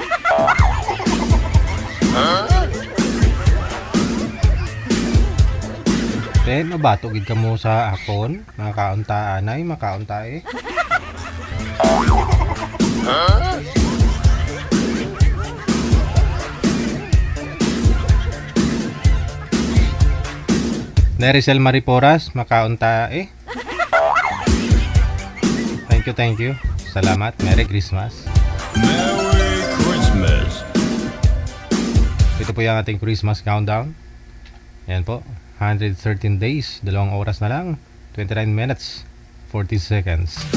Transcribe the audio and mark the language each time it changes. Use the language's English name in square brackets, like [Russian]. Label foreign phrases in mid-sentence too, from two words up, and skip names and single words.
[Hiligaynon] Mabato gid ka mo sa akon, makaunta anay, makaunta eh. Nericel Mariporas, makaunta eh. [English] Thank you. [Filipino] Salamat. [English] Merry Christmas. Merry Christmas. [Filipino] Ito po yung ating [English] Christmas countdown. [Filipino] Yan po. 113 days. 2 oras na lang. [English] 29 minutes. 40 seconds.